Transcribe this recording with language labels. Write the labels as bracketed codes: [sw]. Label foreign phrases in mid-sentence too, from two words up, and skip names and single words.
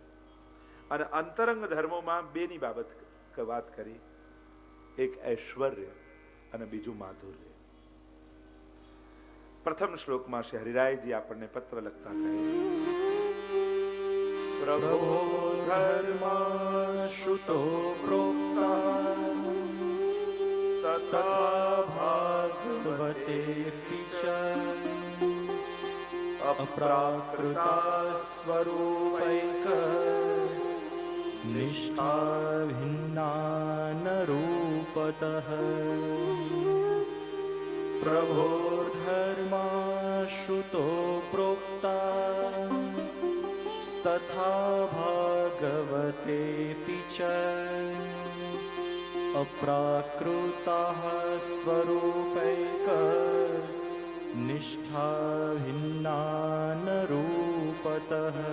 [gu] અને અંતરંગ ધર્મોમાં 2ની બાબત વાત કરી, એક ઐશ્વર્ય અને બીજું માધુર્ય. પ્રથમ શ્લોકમાં શ્રી હરિરાયજી આપણને પત્ર લખતા કહે: [sa] प्रभो धर्मा श्रुतो प्रोक्ता तथा भागवतेऽपि च अप्राकृता स्वरूपैक निष्ठा भिन्ना न रूपतः प्रभोर्धर्मा श्रुतो प्रोक्ता तथा भागवतेऽपि च अप्राकृताः स्वरूपैक निष्ठा भिन्ना न रूपतः